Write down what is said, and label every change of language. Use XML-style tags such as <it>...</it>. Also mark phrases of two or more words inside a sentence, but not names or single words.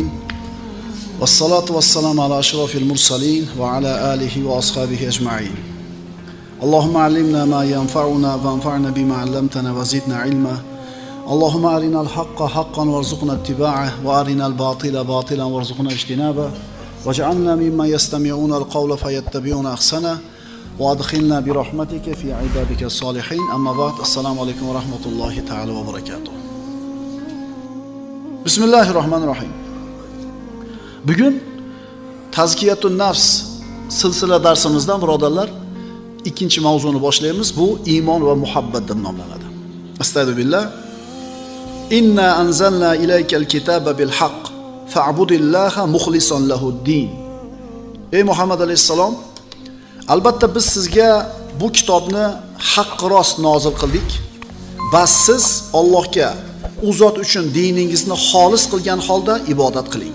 <ar>والصلاة والسلام على أشرف المرسلين وعلى آله وأصحابه أجمعين. اللهم علمنا ما ينفعنا وانفعنا بما علمتنا وزدنا علما. اللهم أرنا الحق حقا وارزقنا اتباعه وأرنا الباطل باطلا وارزقنا اجتنابه. واجعلنا ممن يستمعون القول فيتبعون أحسنه. وادخلنا برحمتك في عبادك الصالحين. أما بعد السلام عليكم ورحمة الله تعالى وبركاته. بسم الله الرحمن الرحيم.</ar> <uz>Bugün Tazkiyatun Nafs silsila darsimizdan birodarlar ikkinchi mavzuni boshlaymiz. Bu iymon va muhabbat deb nomlanadi.</uz> <ar>أستغفر الله. إنا أنزلنا إليك الكتاب بالحق فاعبد الله مخلصا له الدين.</ar> <uz>Ey Muhammad alayhisalom, albatta biz sizga bu kitobni haqq rost nozil qildik. Bas siz Allohga u zot uchun diningizni xolis qilgan holda ibodat qiling.</uz>